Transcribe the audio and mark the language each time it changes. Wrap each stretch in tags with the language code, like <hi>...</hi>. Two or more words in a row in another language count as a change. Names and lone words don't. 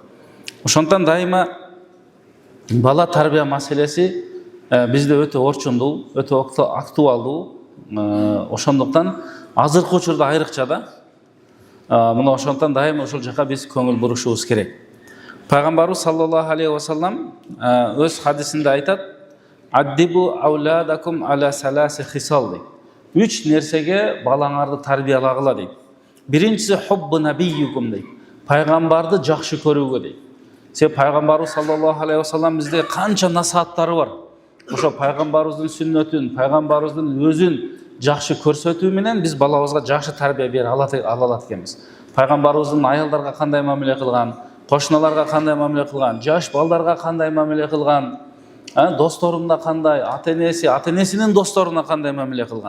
<ky>Ошондон дайыма бала тарбия маселеси бизде өтө орчундуу, өтө актуалдуу. Ошондуктан азыркы учурда айрыкча да. Мына ошондон дайыма ошол жака биз көңүл бурушубуз керек.</ky> <ar>Пайгамбарыбыз صلى الله عليه وسلم</ar> <ky>өз хадисинде айтат:</ky> <ar>أدبوا أولادكم على ثلاث خصال дейт.</ar> <ky>Үч нерсеге балаңарды тарбиялагыла дейт. Биринчиси</ky> <ar>حب نبيكم</ar> <ky>дейт. Пайгамбарды жакшы көрүүгө дейт. Себеби пайгамбарыбыз</ky> <ar>صلى الله عليه وسلم</ar> <ky>бизде канча насааттары бар. Ошо пайгамбарыбыздын сүннөтүн, пайгамбарыбыздын өзүн жакшы көрсөтүү менен биз балабызга жакшы тарбия бере алат экенбиз. Пайгамбарыбыздын аялдарга кандай мамиле кылган, кошуналарга кандай мамиле кылган, жаш балдарга кандай мамиле кылган, досторуна кандай, ата-энесинин досторуна кандай мамиле кылган.</ky>